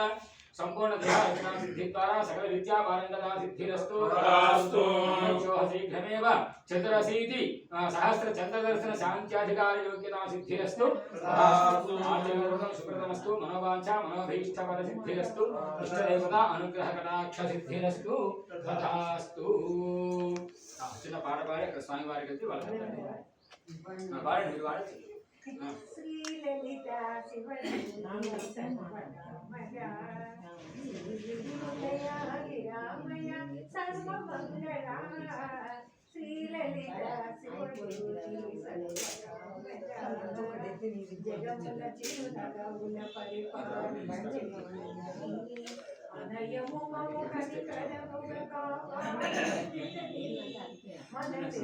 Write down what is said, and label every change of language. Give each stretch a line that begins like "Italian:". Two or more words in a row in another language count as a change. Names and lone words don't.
Sanskrit: संपूर्ण देहारचना सिद्धिद्वारा सकल विद्यापारंगता सिद्धिरस्तु तथास्तु शीघ्रमेव चतुरशीति सहस्र चन्द्रदर्शन शान्त्याधिकार योग्यता सिद्धिरस्तु तथास्तु आचरणं सुकृतमस्तु मनोवाञ्छा मनोभीष्टफल सिद्धिरस्तु इष्टदेवता अनुग्रह कटाक्ष सिद्धिरस्तु तथास्तु
Telugu: చిన్న పాట పాడి అక్కడ స్వామి వారికి వెళ్తే వాళ్ళు పాడండి మీరు పాడండి శ్రీ లలిత శివమయ సర్వమంగళ శ్రీ లలిత జగముల చిరునగముల పరిపాలించి అనయము మము కనికరముగ మనసే